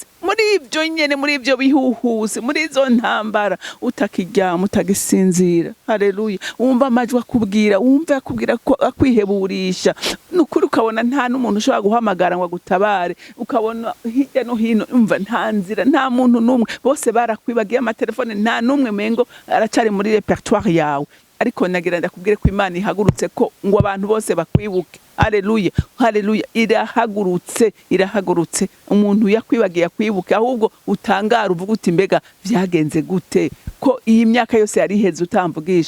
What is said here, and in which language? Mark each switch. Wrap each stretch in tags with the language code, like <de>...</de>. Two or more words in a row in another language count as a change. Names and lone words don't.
<rn>Muri ibyo nyene, muri ibyo bihuhuse, muri izo ntambara utakiryama, utagisinzira. Haleluya. Wumva amajwi akubwira, wumva akubwira ko akwiheburisha. Nukuri ukabona nta n'umuntu ushobora guhamagara ngo agutabare, ukabona hirya no hino umva nta nzira, nta muntu n'umwe, bose barakwibagiye amatelefone, nta n'umwe mengo aracari muri repertoire yawe. Ariko nagira ndakubwire ko Imana ihagurutse ko ngo abantu bose bakwibuke. Haleluya. Haleluya. Irahagurutse, irahagurutse. Umuntu yakwibagiye akwibuke, ahubwo utangara uvuga uti mbega byagenze gute ko iyi myaka yose yari iheze utamvugisha.</rn>